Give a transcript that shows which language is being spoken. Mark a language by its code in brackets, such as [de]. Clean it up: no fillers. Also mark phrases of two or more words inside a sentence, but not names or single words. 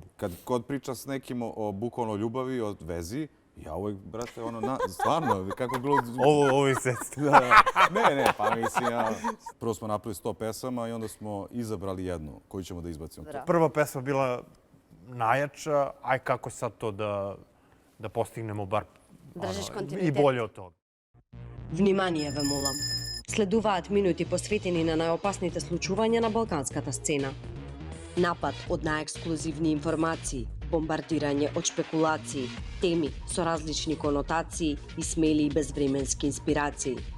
[sr] Kad kod priča s nekim o bukvalno ljubavi, o vezi, ja uvijek, brate, stvarno, kako bilo... Ovo je sredstvo. Ne, pa mislim, prvo smo napravili 100 pesama i onda smo izabrali jednu koju ćemo da izbacimo. Prva pesma bila najjača, aj kako sad to da postignemo bar i bolje od toga. [mk] Внимание ве молам. Следуваат минути посветени на најопасните случувања на балканската сцена. Напад од најексклузивни информации, бомбардирање од шпекулации, теми со различни конотации и смели и безвременски инспирации.